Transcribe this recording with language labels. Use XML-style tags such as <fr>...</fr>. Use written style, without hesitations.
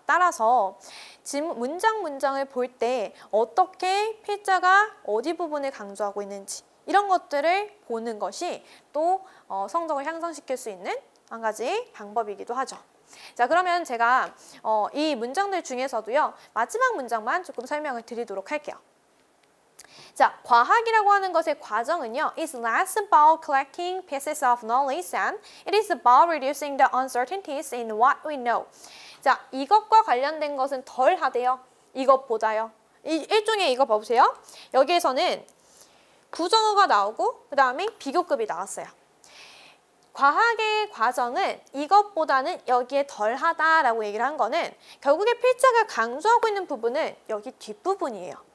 <ko>따라서 문장을 볼 때 어떻게 필자가 어디 부분을 강조하고 있는지 이런 것들을 보는 것이 또 성적을 향상시킬 수 있는 한 가지 방법이기도 하죠. 자, 그러면 제가 이 문장들 중에서도요, 마지막 문장만 조금 설명을 드리도록 할게요. 자, 과학이라고 하는 것의 과정은요,</ko> <en>is less about collecting pieces of knowledge and it is about reducing the uncertainties in what we know.</en> <ko>자, 이것과 관련된 것은 덜 하대요. 이것보다요. 일종의 이거 봐보세요. 여기에서는 부정어가 나오고 그 다음에 비교급이 나왔어요. 과학의 과정은 이것보다는 여기에 덜하다라고 얘기를 한 거는 결국에 필자가 강조하고 있는 부분은 여기 뒷부분이에요.</ko>